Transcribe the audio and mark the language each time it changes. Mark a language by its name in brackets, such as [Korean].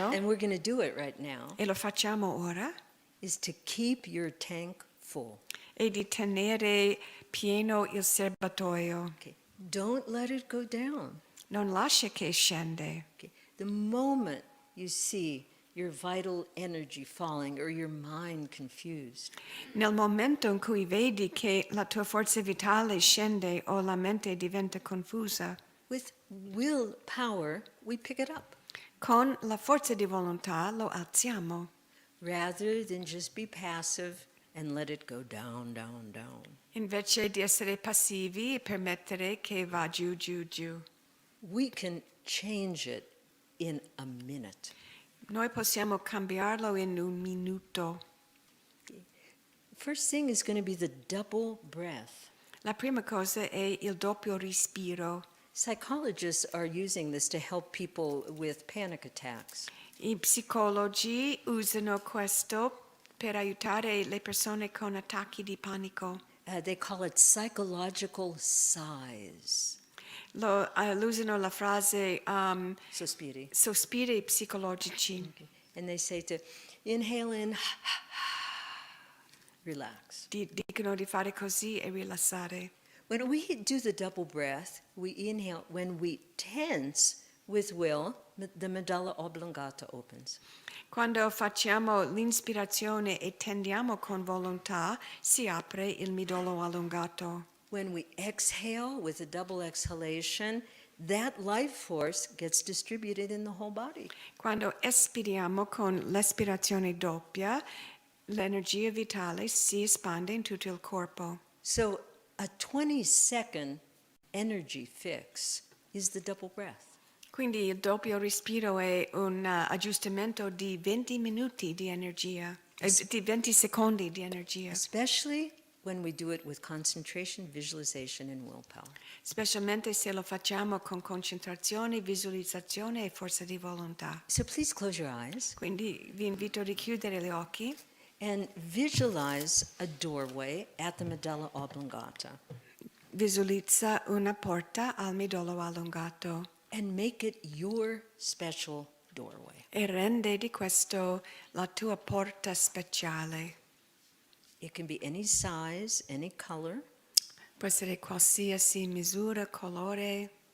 [English] and we're going to do it right now, [Italian] e lo facciamo ora, [English] is to keep your tank full. [Italian] è di tenere pieno il serbatoio. [English] Okay. Don't let it go down. [Italian] Non lascia che scende. [English] Okay. The moment you see your vital energy falling or your mind confused, [Italian] Nel momento in cui vedi che la tua forza vitale scende o la mente diventa confusa, [English] with willpower, we pick it up [Italian] con la forza di volontà lo alziamo, [English] rather than just be passive and let it go down, down, down. [Italian] invece di essere passivi e permettere che va giù, giù, giù. [English] We can change it in a minute. [Italian] Noi possiamo cambiarlo in un minuto. [English] First thing is going to be the double breath. [Italian] La prima cosa è il doppio respiro. [English] Psychologists are using this to help people with panic attacks. [Italian] I psicologi usano questo per aiutare le persone con attacchi di panico. [English] They call it psychological sighs. [Italian] Usano la frase Sospiri. sospiri psicologici. [English] Okay. And they say to inhale in, relax. [Italian] Dicono di fare così e rilassare. [English] When we do the double breath, we inhale. When we tense with will, the medulla oblongata opens. [Italian] Quando facciamo l'inspirazione e tendiamo con volontà, si apre il midollo allungato. [English] When we exhale with a double exhalation, that life force gets distributed in the whole body. [Italian] Quando espiriamo con l'espirazione doppia, l'energia vitale si espande in tutto il corpo. [English] So a 20-second energy fix is the double breath. [Italian] Quindi il doppio respiro è un aggiustamento di 20 minuti di energia, di 20 secondi di energia, [English] Especially when we do it with concentration, visualization, and willpower. [Italian] specialmente se lo facciamo con concentrazione, visualizzazione e forza di volontà. [English] So please close your eyes [Italian] Quindi vi invito a richiudere gli occhi [English] and visualize a doorway at the medulla oblongata [Italian] visualizza una porta al midollo allungato [English] and make it your special doorway. [Italian] e rende di questo la tua porta speciale. [English] It can be any size, any color, [Italian] Può essere qualsiasi misura, colore,